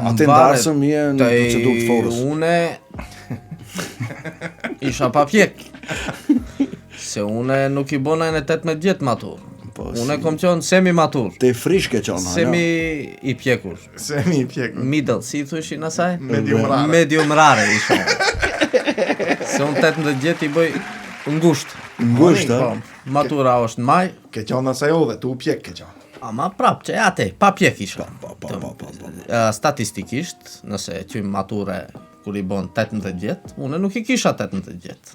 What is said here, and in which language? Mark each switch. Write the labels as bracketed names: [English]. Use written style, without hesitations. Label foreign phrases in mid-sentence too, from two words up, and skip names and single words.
[Albanian] atë ndarësëm je në procedurë të forës. Une isha pa pjek. Se une nuk i bona në 18 vjetë matur. Po, Une kom qenë semi matur. Te frish ke qenë, Semi i pjekur. Semi pjekur. Middle, si i thushin asaj? [English] Medium rare. Medium rare [Albanian] isha. Se unë 18 vjetë i bëj ngusht. Ngusht, Po, matura është në maj, Ke qenë asaj ove, tu u pjek ke qenë. ama prap që ate, pa pjek isha. Po. Statistikisht, nëse qymë mature kur i bon 18 vjetë, une nuk i kisha 18 vjetë.